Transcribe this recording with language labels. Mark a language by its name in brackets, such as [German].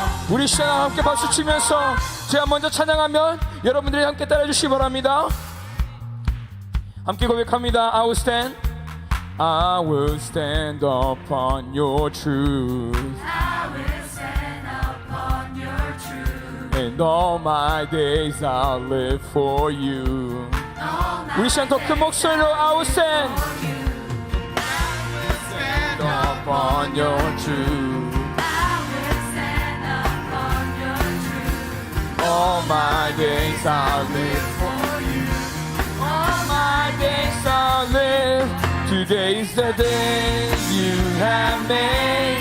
[Korean] 우리 시간 함께 박수 치면서 제가 먼저 찬양하면 여러분들이 함께 따라해 주시기 바랍니다. 함께 고백합니다. [English] I will stand, I will stand upon your truth, I will stand upon your truth. and all my days I'll live for you. All my [Korean] 우리 시간 더 큰 목소리로 [English] I will stand, stand upon your truth, I will stand upon your truth. all my days I'll live for you. All my days I'll live. Today's the day you have made,